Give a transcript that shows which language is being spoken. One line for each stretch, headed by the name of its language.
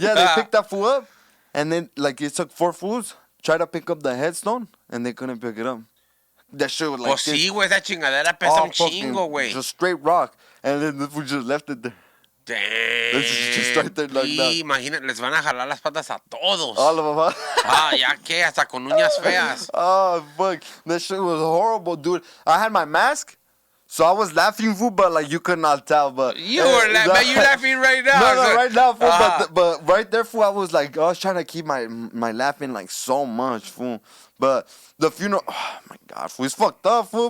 English: They picked that fool up, and then like it took 4 fools try to pick up the headstone, and they couldn't pick it up. That shit was like
Spanish: Pues sí, güey, esa chingadera pesa
English: all
Spanish: un chingo, güey.
English: just straight rock, and then the fool just left it there. Damn. It's just right there like that.
Spanish: Imagínate, les van a jalar las patas a todos.
English: All of them.
Spanish: Ah, ya que, hasta con uñas feas.
English: Oh fuck, that shit was horrible, dude. I had my mask. So I was laughing, fool, but like you could not tell. But You were laughing. You're laughing right now. No, right now, fool. Uh-huh. But right there, fool, I was like, I was trying to keep my laughing like so much, fool. But the funeral, oh my god, fool, it's fucked up, fool.